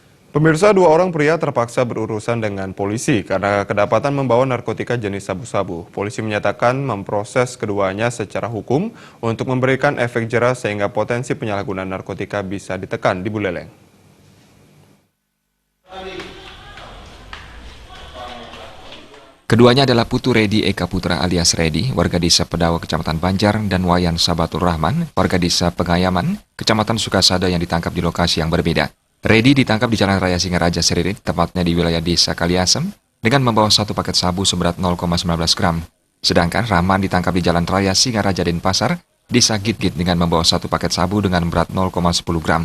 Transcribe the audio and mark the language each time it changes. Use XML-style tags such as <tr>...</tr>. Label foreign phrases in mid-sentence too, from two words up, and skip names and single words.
<id>Pemirsa, dua orang pria terpaksa berurusan dengan polisi karena kedapatan membawa narkotika jenis sabu-sabu. Polisi menyatakan memproses keduanya secara hukum untuk memberikan efek jera sehingga potensi penyalahgunaan narkotika bisa ditekan di Buleleng. Keduanya adalah Putu Redi Eka Putra alias Redi, warga desa Pedawa, Kecamatan Banjar, dan Wayan Sabatul Rahman, warga desa Pengayaman, Kecamatan Sukasada yang ditangkap di lokasi yang berbeda. Redi ditangkap di Jalan Raya Singaraja Seririt, tepatnya di wilayah desa Kaliasem, dengan membawa satu paket sabu seberat 0,19 gram. Sedangkan Rahman ditangkap di Jalan Raya Singaraja Denpasar, desa Gitgit dengan membawa satu paket sabu dengan berat 0,10 gram.</id>